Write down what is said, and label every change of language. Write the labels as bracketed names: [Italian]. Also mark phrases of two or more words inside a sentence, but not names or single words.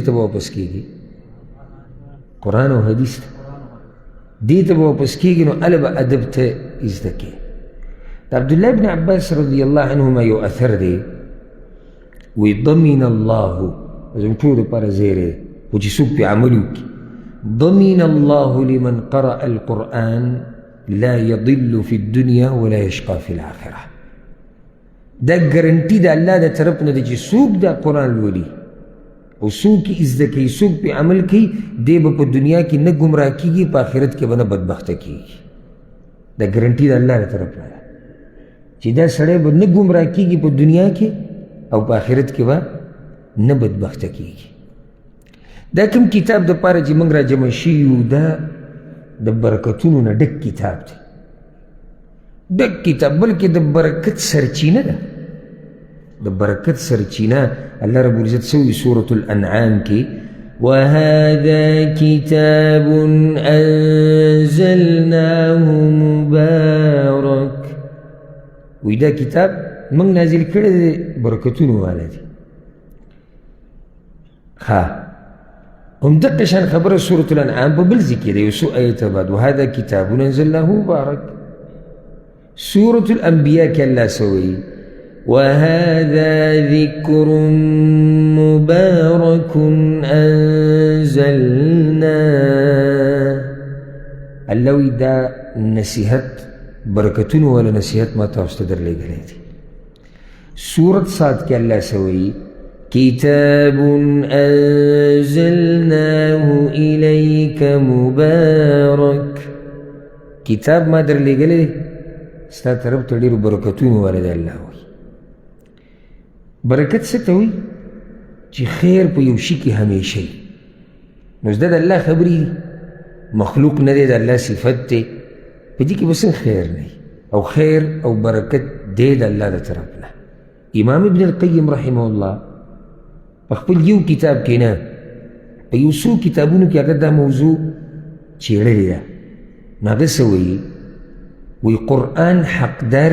[Pashto] ته به واپس کېږي قرآن او حدیث ته دې ته به واپس کېږي نو هله به ادب ته زده کوي د عبدالله بن عباس [Arabic] رضی الله عنهما [Pashto] یو اثر دی وی [Arabic] ضمن الله [Pashto] زموږ ټولو دپاره زیری خو چې څوک پرې عمل وکړي [Arabic] ضمن الله لمن قرأ القرآن لا يضل في الدنيا ولا يشقى في الآخرة [Pashto] دا ګرنټي د الله د طرف نه دی چې څوک دا قرآن لولي او څوک یې زده کوي څوک پرې عمل کوي دی به په دنیا کې نه ګمراه کېږي په آخرت کې به نه بدبخته کېږي دا ګرنټي د الله د طرف نه ده چې دا سړی به نه ګمراه کېږي په دنیا کې او په آخرت کې به نه بدبخته کېږي دا کوم کتاب دپاره چې موږ را جمع شوي یو دا د برکتونو نه ډک کتاب دی ډک کتاب بلکې د برکت سرچینه ده د برکت سرچینه الله رب العزت سوي سورة الانعام کې [Arabic] وهذا كتاب انزلناه مبارك [Pashto] وی دا کتاب موږ نازل کړی دی برکتونو والا دی همدقه شان خبره سورة الانعام په بل ځای کې دی یو څو آیته بعد [Arabic] وهذا کتاب انزلناه مبارک [Pashto] سورة الانبیاء کې الله سوی [Arabic] وهذا ذکر مبارک انزلناه [Pashto] الله وی دا نصیحت برکتونو والا نصیحت ما تاسو ته درلېږلی دی سورة صاد کې الله سوی كتاب [Arabic] أنزلناه إليك مبارك [Pashto] کتاب ما در لګلې دی ستا طرف ته ډېرو برکتونو والا دی الله وایي برکت څه ته وایي چې خیر په یو شي کې همیشه وي نو زده د الله خبرې دي مخلوق نه دی د الله صفت دی په دې کې به څنګه خیر نه وي او خیر او برکت دی د الله د طرف نه امام ابن القیم [Arabic] رحمه الله [Pashto] په خپل یو کتاب کې نه په یو څو کتابونو کې هغه دا موضوع څېړلې ده نو هغه څه وایي وایي قرآن حقدار